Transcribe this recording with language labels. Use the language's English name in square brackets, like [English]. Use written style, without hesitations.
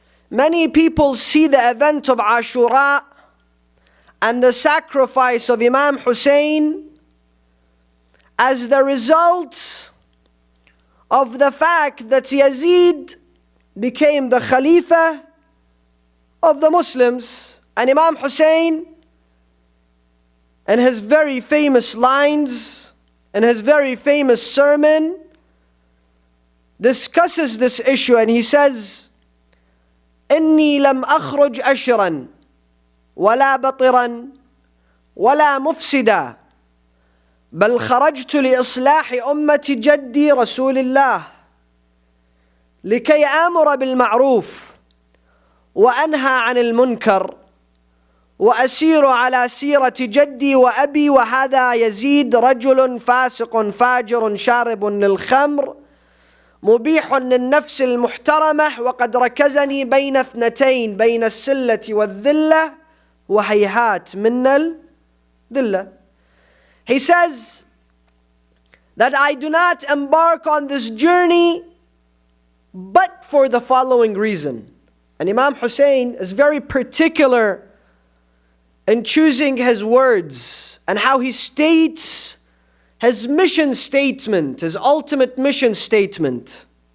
[English] Many people see the event of Ashura and the sacrifice of Imam Hussain as the result of the fact that Yazid became the Khalifa of the Muslims. And Imam Hussain, in his very famous lines, in his very famous sermon, discusses this issue, and he says, [Arabic] إني لم أخرج أشرا ولا بطرا ولا مفسدا بل خرجت لإصلاح أمة جدي رسول الله لكي آمر بالمعروف وأنهى عن المنكر وأسير على سيرة جدي وأبي وهذا يزيد رجل فاسق فاجر شارب للخمر مبيح للنفس المحترمة وقد ركزني بين اثنتين بين السلة والذلة وهيهات من الذلة. [English] He says that I do not embark on this journey but for the following reason. And Imam Hussain is very particular in choosing his words and how he states his mission statement, his ultimate mission statement.